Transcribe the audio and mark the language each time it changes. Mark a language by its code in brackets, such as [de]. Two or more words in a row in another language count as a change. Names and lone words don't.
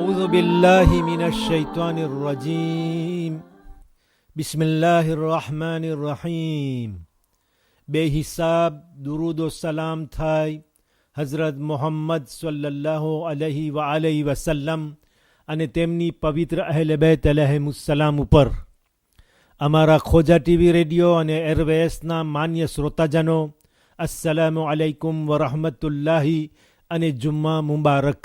[ar] بالله من الشيطان الرجيم بسم الله الرحمن الرحيم [gu] બેહિસાબ દુરૂદ ઓ સલામ થાય હઝરત મુહમ્મદ [ar] صلى الله عليه وآله وسلم [gu] અને તેમની પવિત્ર અહેલ બેત અલૈહિમુસ્સલામ ઉપર. અમારા ખોજા ટીવી રેડિયો અને એરવેસના માન્ય શ્રોતાજનો, [ar] السلام عليكم ورحمة الله [gu] અને જુમ્મા મુબારક.